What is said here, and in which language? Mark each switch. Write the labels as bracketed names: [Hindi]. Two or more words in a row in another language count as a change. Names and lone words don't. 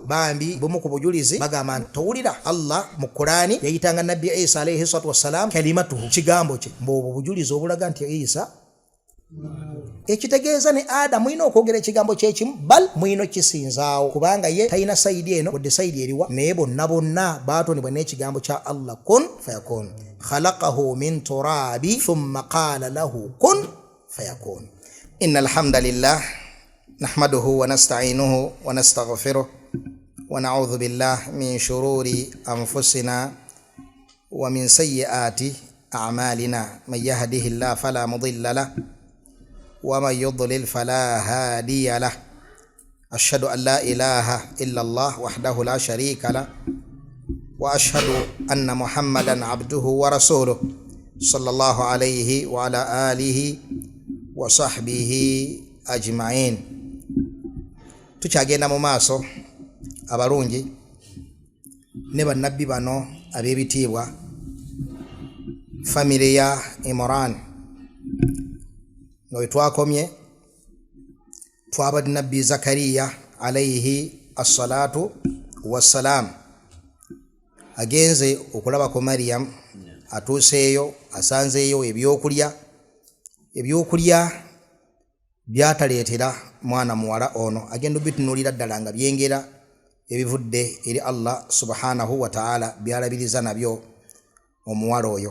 [Ganda] Bambi bumu ku bujulizi bagamba nti towulira Allah mu Qur'ani yayitanga nabbi Isa [Arabic] عليه الصلاة والسلام [Ganda] kalimatuhu kigambo kye mbu obujulizi obulaga nti Isa ekitegeeza ne Adamu ino okwogera ekigambo kyekimu bal mwino kisinzaawo kubanga ye talina sayidi eno wadde sayidi eriwa naye bonna baatonebwa n'ekigambo kya Allah [Arabic] كن فيكون خلقه من تراب ثم قال له كن فيكون. إن الحمد لله نحمده ونستعينه ونستغفره ونعوذ بالله من شرور أنفسنا ومن سيئات أعمالنا من يهده الله فلا مضل له ومن يضلل فلا هادي له أشهد أن لا إله إلا الله وحده لا شريك له وأشهد أن محمدا عبده ورسوله صلى الله عليه وعلى آله وصحبه أجمعين. [Ganda] tukyagenda mu maaso abalungi ne bannabbi bano ab'ebitiibwa famire ya Imran nga twakomye twabadde nabbi Zakariya [Arabic] عليه الصلاة والسلام [Ganda] agenze okulaba ko Maryam atuuseeyo asanzeeyo ebyokulya byataleetera mwana muwala ono agenda bitunuulira ddala nga byengera ebivudde eri Allah [Arabic] سبحانه وتعالى [Ganda] byalabiriza nabyo omuwala oyo.